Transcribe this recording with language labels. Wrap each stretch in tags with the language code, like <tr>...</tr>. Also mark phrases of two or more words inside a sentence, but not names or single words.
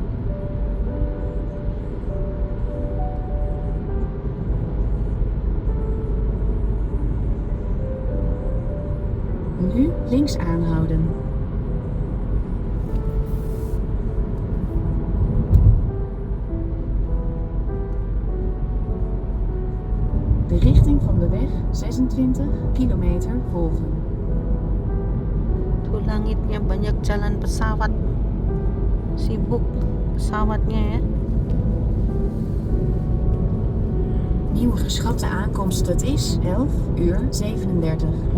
<nl>Nu links aanhouden. De richting van de weg 26 kilometer volgen.</nl> <id>Tuh langitnya banyak jalan pesawat. Sibuk pesawatnya ya.</id> <nl>Nieuwe geschatte aankomst, het is 11:37.</nl>